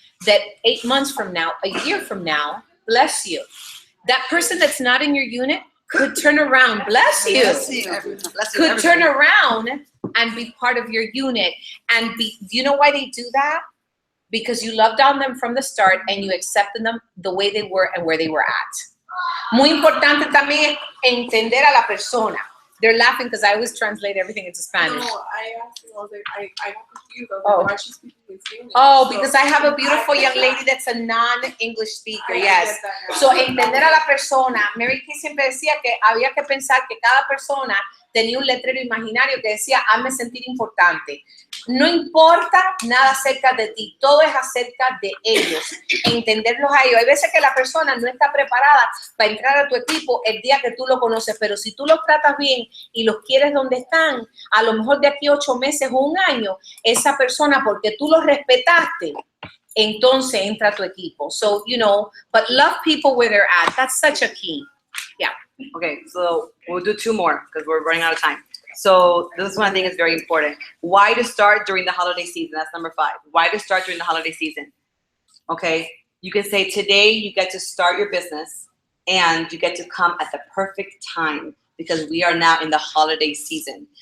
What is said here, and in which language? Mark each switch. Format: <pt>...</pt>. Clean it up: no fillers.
<en>That 8 months from now, a year from now, bless you, that person that's not in your unit could turn around, bless you, could turn around and be part of your unit. And be, you know why they do that? Because you loved on them from the start and you accepted them the way they were and where they were at.</en> <es>Muy importante también es entender a la persona.</es> <en>They're laughing because I always translate everything into Spanish. No, I actually was I got confused. I was Oh. like, why is she speaking in Spanish? Oh, So- because I have a beautiful young lady that's a non-English speaker, yes.</en> <es>So, entender a la persona. Mary Kay siempre decía que había que pensar que cada persona tenía un letrero imaginario que decía, hazme sentir importante. No importa nada acerca de ti, todo es acerca de ellos, entenderlos a ellos. Hay veces que la persona no está preparada para entrar a tu equipo el día que tú lo conoces, pero si tú los tratas bien y los quieres donde están, a lo mejor de aquí 8 meses o 1 año, esa persona, porque tú los respetaste, entonces entra a tu equipo.</es> <en>So, you know, but love people where they're at. That's such a key. Yeah. Okay, so we'll do 2 more because we're running out of time. So this one I think is very important. Why to start during the holiday season? That's number 5. Why to start during the holiday season? Okay, you can say today you get to start your business and you get to come at the perfect time because we are now in the holiday season.</en>